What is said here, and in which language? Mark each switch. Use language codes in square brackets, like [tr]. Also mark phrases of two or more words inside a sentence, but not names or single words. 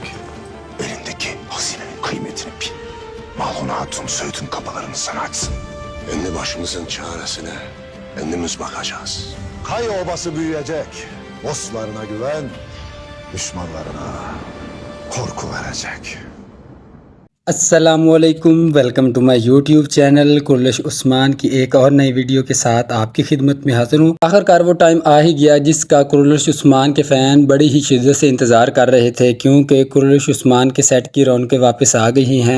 [tr] Elindeki hazinenin kıymetini bil. Malhun Hatun Söğüt'ün kapılarını sana açsın. Kendi başımızın çaresine kendimiz bakacağız. Kaya obası büyüyecek. Dostlarına güven, düşmanlarına korku verecek. [en] अस्सलामुअलैकुम, welcome to my YouTube channel. [ur] کرلش عثمان کی ایک اور نئی ویڈیو کے ساتھ آپ کی خدمت میں حاضر ہوں. آخرکار وہ ٹائم آ ہی گیا جس کا کرلش عثمان کے فین بڑی ہی شدت سے انتظار کر رہے تھے، کیونکہ کرلش عثمان کے سیٹ کی رونقیں واپس آ گئی ہیں.